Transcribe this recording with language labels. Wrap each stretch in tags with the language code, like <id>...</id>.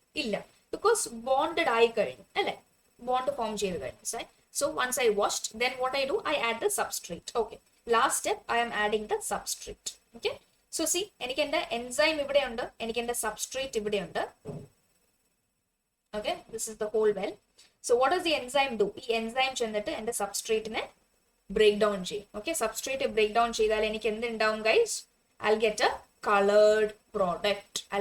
<ml>ഇല്ല, because bonded ആയി കഴിഞ്ഞു അല്ലെ? ബോണ്ട് ഫോം ചെയ്ത് കഴിഞ്ഞു.</ml> <en>So once I washed, then what I do? I add the substrate. Okay, last step, I am adding the substrate. Okay, so see,</en> <ml>എനിക്ക് എൻ്റെ enzyme ഇവിടെ ഉണ്ട്, എനിക്ക് എൻ്റെ സബ്സ്ട്രേറ്റ് ഇവിടെ ഉണ്ട്.</ml> <en>Okay, this is the whole well. So what does the enzyme do?</en> <ml>ഈ enzyme ചെന്നിട്ട് എൻ്റെ സബ്സ്ട്രേറ്റിനെ ബ്രേക്ക് ഡൗൺ ചെയ്യും. ഓക്കെ, സബ്സ്ട്രേറ്റ് ബ്രേക്ക് ഡൗൺ ചെയ്താൽ എനിക്ക് എന്തുണ്ടാവും guys?</ml> <en>I'll get a colored product.</en>